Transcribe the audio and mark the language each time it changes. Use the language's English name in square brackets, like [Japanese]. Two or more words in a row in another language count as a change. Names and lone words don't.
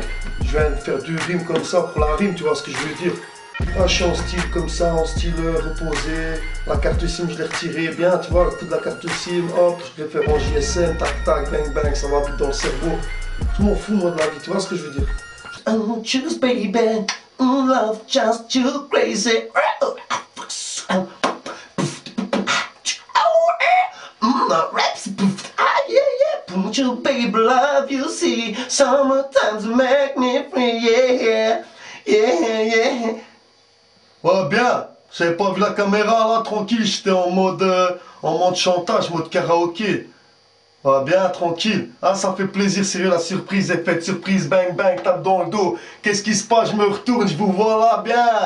[French] Je viens de faire du rime comme ça pour la rime, tu vois ce que je veux dire. Ah, je suis en style comme ça, en style reposé. La carte SIM, je l'ai retirée bien, tu vois, le coup de la carte SIM, hop, je l'ai fait en JSM, tac tac, bang bang, ça va vite dans le cerveau. Je m'en fous, moi, de la vie, tu vois ce que je veux dire. [English] Oh, choose baby, love just too crazy. Raps, put your baby love, you see. Summertime's make me free, yeah. [French] Ouais, bien, j'avais pas vu la caméra là, tranquille, j'étais en mode chantage, mode karaoké. Ouais, bien, tranquille. Ah, ça fait plaisir, sérieux, la surprise, effet de surprise, bang bang, tape dans le dos. Qu'est-ce qui se passe? Je me retourne, je vous vois là, bien.